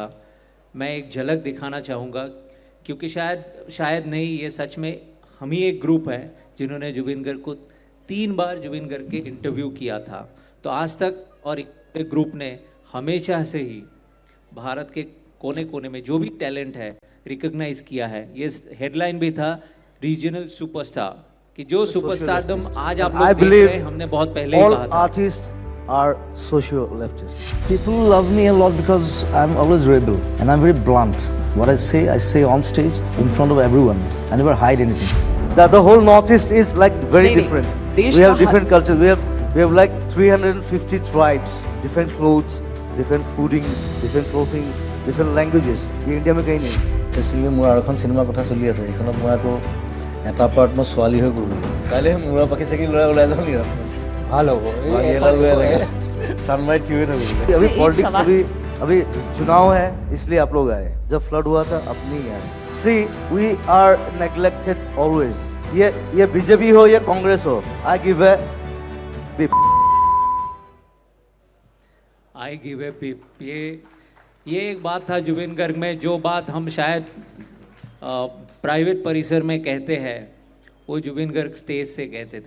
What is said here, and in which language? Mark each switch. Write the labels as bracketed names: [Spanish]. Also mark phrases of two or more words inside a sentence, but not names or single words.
[Hindi] मैं एक झलक दिखाना चाहूँगा, क्योंकि शायद नहीं, ये सच में हम ही एक ग्रुप है जिन्होंने जुबिन गर्ग को 3 बार जुबिन गर्ग के इंटरव्यू किया था। तो आज तक और एक ग्रुप ने हमेशा से ही भारत के कोने कोने में जो भी टैलेंट है रिकॉग्नाइज किया है। ये हेडलाइन भी था [English] regional superstar, [Hindi] कि जो सुपरस्टारडम आज आप लोग देख रहे हैं हमने बहुत पहले ही [English] all [Hindi] कहा था। [English] artists are socio-leftists. People love me a lot because I'm always rebel and I'm very blunt. What I say on stage in front of everyone. I never hide anything. The whole Northeast is like very different. We have different cultures. We have like 350 tribes, different clothes, different foodings, different clothings, different languages. [Hindi] ये इंडिया में कहीं नहीं। [Assamese] বেছিলি মোৰ আৰু এখন চিনেমাৰ কথা চলি আছে, এইখনত মই আকৌ এটা পাৰ্ট মই ছোৱালী হৈ কৰোঁ। কাইলৈ মূৰা পাখি চাকি ল'ৰাই ওলাই যাওঁ নি ৰাস্তাত? ভাল হ'ব, চানমাই থিয় হৈ থাকোঁ। [Hindi] अभी पॉलिटिक्स अभी चुनाव है, इसलिए आप लोग आए। जब फ्लड हुआ था अब नहीं आए। [English] See we are neglected always. [Hindi] ये बीजेपी हो या कांग्रेस हो, [English] I give a beep. I give a pip, [Hindi] ये एक बात था जुबिन गर्ग में, जो बात हम शायद प्राइवेट परिसर में कहते हैं वो जुबिन गर्ग स्टेज से कहते थे।